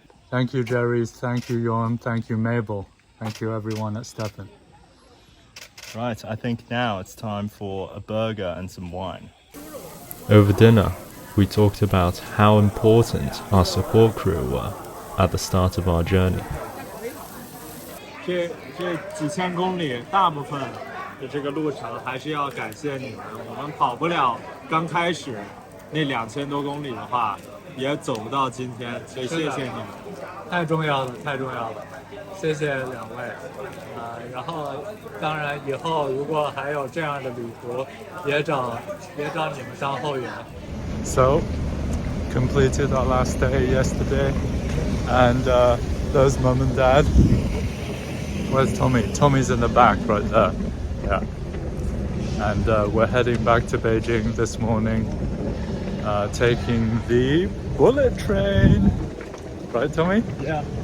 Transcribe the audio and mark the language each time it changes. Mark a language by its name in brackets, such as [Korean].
[English] Thank you, Jerry's. Thank you, Yorm. Thank you, Mabel. Thank you, everyone at Stepan. Right, I think now it's time for a burger and some wine. Over dinner, we talked about how important our support crew were at the start of our journey. [Chinese] 这几千公里，大部分的这个路程还是要感谢你们。我们跑不了刚开始那2000多公里的话，也走不到今天，所以谢谢你们。太重要了，太重要了，谢谢两位。然后当然以后如果还有这样的旅途，也找你们当后援。 [English] So, completed our last day yesterday, and there's Mum and Dad. Where's Tommy? Tommy's in the back right there. Yeah. And we're heading back to Beijing this morning, taking the bullet train. Right, Tommy? Yeah.